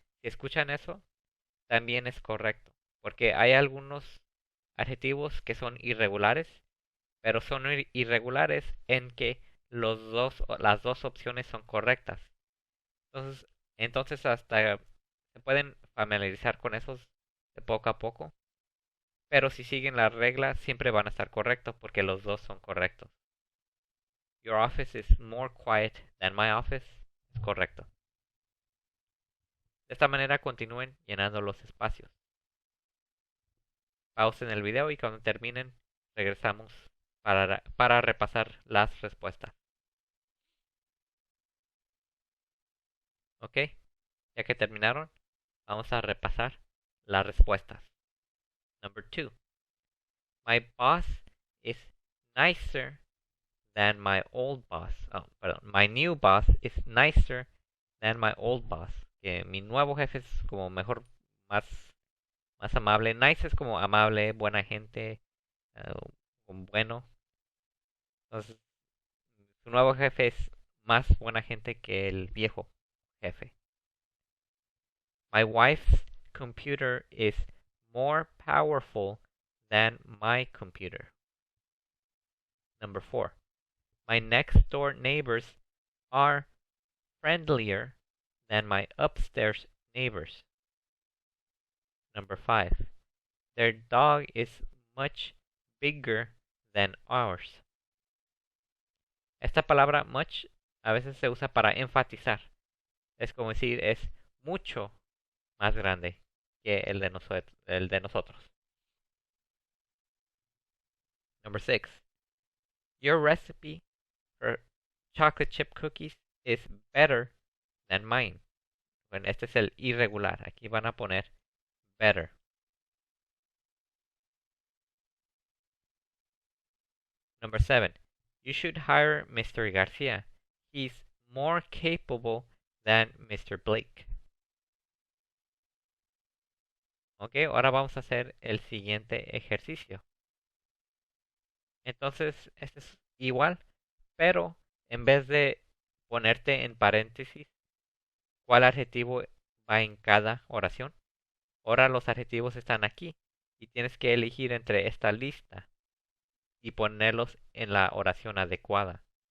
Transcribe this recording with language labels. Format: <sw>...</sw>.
<es>Si escuchan eso, también es correcto. Porque hay algunos adjetivos que son irregulares, pero son irregulares en que las dos opciones son correctas. Entonces hasta se pueden familiarizar con esos de poco a poco. Pero si siguen la regla, siempre van a estar correctos porque los dos son correctos.</es> <en>Your office is more quiet than my office.</en> <es>Es correcto. De esta manera continúen llenando los espacios. Pausen el video y cuando terminen regresamos para repasar las respuestas. ¿Ok? Ya que terminaron, vamos a repasar las respuestas.</es> <en>Number 2. My boss is nicer than my old boss. Oh,</en> <es>perdón.</es> <en>My new boss is nicer than my old boss.</en> <es>Que mi nuevo jefe es como mejor, más, más amable. Nice es como amable, buena gente, bueno. Entonces, su nuevo jefe es más buena gente que el viejo jefe.</es> <en>My wife's computer is more powerful than my computer. Number 4. My next door neighbors are friendlier than my upstairs neighbors. Number 5. Their dog is much bigger than ours.</en> <es>Esta palabra much a veces se usa para enfatizar. Es como decir, es mucho más grande que el de nosotros.</es> <en>Number 6. Your recipe for chocolate chip cookies is better than mine.</en> <es>Bueno, este es el irregular. Aquí van a poner better.</es> <en>Number 7. You should hire Mr. Garcia. He's more capable than Mr. Blake.</en> <es>Ok, ahora vamos a hacer el siguiente ejercicio. Entonces, este es igual, pero en vez de ponerte en paréntesis cuál adjetivo va en cada oración, ahora los adjetivos están aquí y tienes que elegir entre esta lista y ponerlos en la oración adecuada.</es>